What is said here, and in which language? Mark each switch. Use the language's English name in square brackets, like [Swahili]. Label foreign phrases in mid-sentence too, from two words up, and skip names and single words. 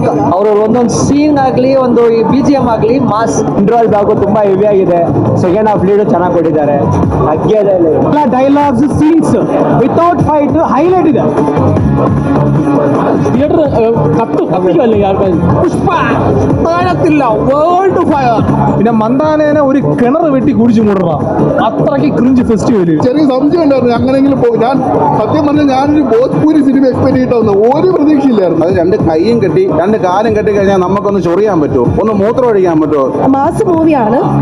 [Kannada] ಅವರು ಒಂದೊಂದು ಸೀನ್ ಆಗಲಿ, ಒಂದು BGM ಆಗಲಿ ಮಾಸ್. ಇಂಟ್ರೋಲ್ ಬ್ಲಾಗು ತುಂಬಾ ಹೆವಿ ಆಗಿದೆ. [English] second half [Kannada] ಲೀಡು ಚೆನ್ನಾಗಿ ಕೊಟ್ಟಿದ್ದಾರೆ. ಎಲ್ಲ [English] dialogues, scenes without fight highlight [Kannada] ಇದೆ. ಥಿಯೇಟರ್ ಕಪ್ಪಿಗೆ പുഷ്പ താഴത്തില്ല. [English] world fire. [Malayalam] പിന്നെ മന്ദാനേനെ ഒരു കിണർ വെട്ടി കുടിച്ചു മൂടണ അത്രയ്ക്ക് [English] cringe festival. [Malayalam] ചെറിയ സംശയം ഉണ്ടായിരുന്നു അങ്ങനെങ്കിലും പോകും. ഞാൻ സത്യം പറഞ്ഞാൽ ഞാനൊരു ഭോജ്പൂരി സിനിമ എക്സ്പെക്ട് ചെയ്തിട്ടാവുന്ന ഒരു പ്രതീക്ഷയില്ലായിരുന്നു. അത് രണ്ട് കൈയും കെട്ടി രണ്ട് കാലും കെട്ടി കഴിഞ്ഞാൽ നമുക്കൊന്ന് ചൊറിയാൻ പറ്റുമോ, ഒന്ന് മൂത്രം ഒഴിക്കാൻ പറ്റുമോ? [English] mass movie.